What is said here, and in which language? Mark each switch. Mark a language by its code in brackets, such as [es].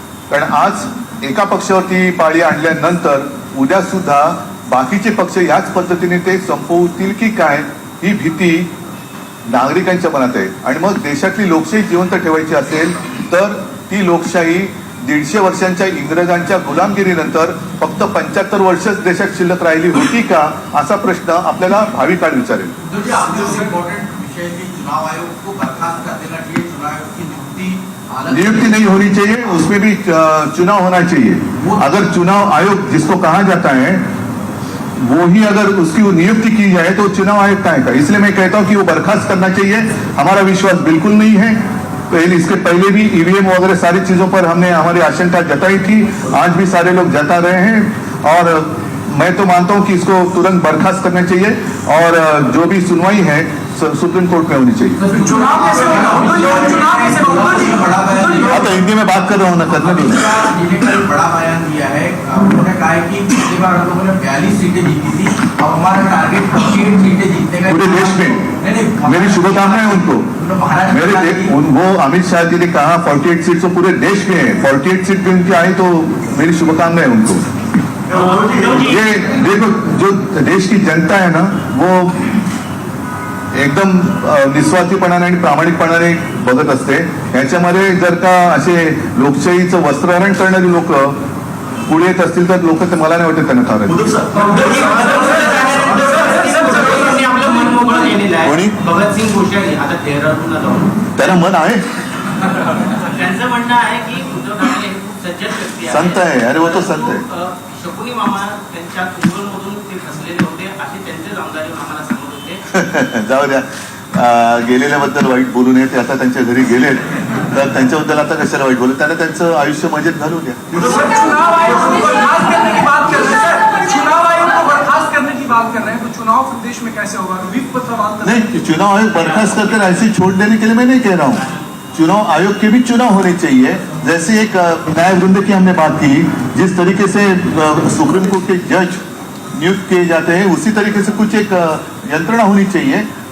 [mr] कारण आज एका पक्षावरती पाळी आणल्यानंतर उद्या सुद्धा बाकीचे पक्ष याच पद्धतीने ते संपवतील की काय ही भीती नागरिकांच्या मनात आहे. आणि मग देशातली लोकशाही जिवंत ठेवायची असेल तर ती लोकशाही 150 वर्षांच्या इंग्रजांच्या गुलामगिरीनंतर फक्त 75 वर्षच देशात शिल्लक राहिली होती का असा प्रश्न आपल्याला भावी काळ विचारेल. [hi] चुनाव आयोग को बर्खास्त कर देना चाहिए. चुनाव आयोग की नियुक्ति नहीं होनी चाहिए, उसमें भी चुनाव होना चाहिए. अगर चुनाव आयोग जिसको कहा जाता है वो ही अगर उसकी नियुक्ति की जाए तो चुनाव आयोग का है. इसलिए मैं कहता हूं कि वो बर्खास्त करना चाहिए. हमारा विश्वास बिल्कुल नहीं है. इसके पहले भी ईवीएम वगैरह सारी चीजों पर हमने हमारी आशंका जताई थी, आज भी सारे लोग जता रहे हैं. और मैं तो मानता हूं कि इसको तुरंत बर्खास्त करना चाहिए और जो भी सुनवाई है सुप्रीम कोर्ट में होनी चाहिए. तो हिंदी में बात कर रहा हूँ ना, करने दो. बड़ा बयान दिया है. उन्होंने कहा है कि पिछली बार हम लोगों ने 42 सीटें जीती थी, अब हमारा टारगेट 48 सीटें जीतने का. पूरे देश में मेरी शुभकामनाएं उनको. वो अमित शाह जी ने कहा 48 सीट तो पूरे देश में है. 48 सीट भी उनकी आई तो मेरी शुभकामनाएं उनको. ये देखो जो देश की जनता है ना वो [mr] एकदम निस्वार्थीपणाने आणि प्रामाणिकपणाने बघत असते. याच्यामध्ये जर का असे लोकशाहीचं वस्त्रहरण करणारी लोक पुढे येत असतील तर लोक मला नाही वाटत त्यांना कारण. कोणी भगतसिंग कोश्यारी आता देहरादूनला जाऊन त्याला मन आहे, त्यांचं म्हणणं आहे की उद्धव ठाकरे हे खूप सज्जन व्यक्ती आहे, संत आहे. [hi] अरे वो तो संत [mr] आहे. शकुनी मामा त्यांच्या कुंभलमधून ते फसलेले होते असे त्यांचे आमदार आम्हाला सांगत होते. जाऊ द्या, गेलेल्याबद्दल वाईट बोलू नये. ते आता त्यांच्या घरी गेलेत तर त्यांच्याबद्दल आता कशाला वाईट बोलू. त्यांना त्यांचं आयुष्य मजेत घालू द्या. [hi] चुनाव आयोग को बर्खास्त करने की बात कर रहे हैं. चुनाव आयोग को बर्खास्त करने की बात कर रहे हैं तो चुनाव प्रदेश में कैसे होगा? विप पर सवाल नहीं, चुनाव आयोग बर्खास्त करके ऐसे छोड़ देने के लिए मैं नहीं कह रहा हूँ. चुनाव आयोग के भी चुनाव होने चाहिए. जैसे एक न्यायवृंद की हमने बात की, जिस तरीके से सुप्रीम कोर्ट के जज नियुक्त किए जाते हैं उसी तरीके से कुछ एक यंत्रणा होनी चाहिए.